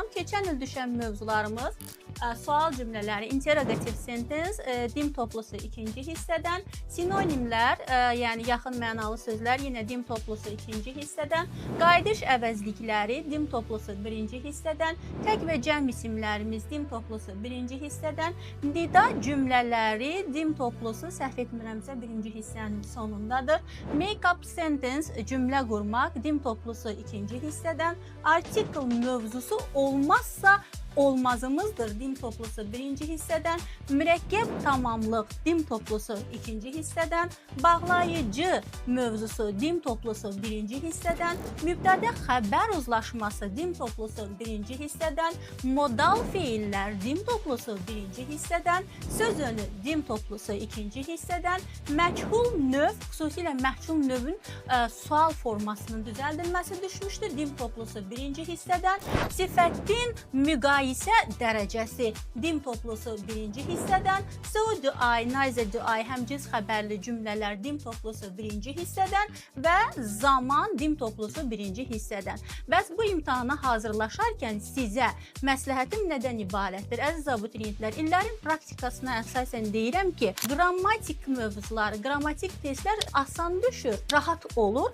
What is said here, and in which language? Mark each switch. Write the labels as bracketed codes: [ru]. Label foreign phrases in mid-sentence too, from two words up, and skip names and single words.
[az] Keçən il düşən mövzularımız sual cümlələri, [en] interrogativ sentence, [az] dim toplusu ikinci hissədən, sinonimlər, yəni yaxın mənalı sözlər, yenə dim toplusu ikinci hissədən, qayıdış əvəzlikləri, dim toplusu birinci hissədən, tək və cəm isimlərimiz, dim toplusu birinci hissədən, nida cümlələri, dim toplusu, səhv etmirəmsə, birinci hissənin sonundadır, [en] make-up sentence, [az] cümlə qurmaq, dim toplusu ikinci hissədən, article mövzusu olmazsa olmazımızdır, dim toplusu birinci hissədən, mürəkkəb tamamlıq, dim toplusu ikinci hissədən, bağlayıcı mövzusu, dim toplusu birinci hissədən, mübtədə xəbər uzlaşması, dim toplusu birinci hissədən, modal feillər, dim toplusu birinci hissədən, söz önü, dim toplusu ikinci hissədən, məchul növ, xüsusilə məchul növün sual formasının düzəldilməsi düşmüşdür, dim toplusu birinci hissədən, sifətin müqayisə dərəcəsi, dim toplusu birinci hissədən, [en] so do I, neither do I, [az] həmciz xəbərli cümlələr, dim toplusu birinci hissədən və zaman, dim toplusu birinci hissədən. Bəs bu imtahana hazırlaşarkən sizə məsləhətim nədən ibarətdir? Əziz abituriyentlər, illərin praktikasına əsasən deyirəm ki, qrammatik mövzuları, qrammatik testlər asan düşür, rahat olur.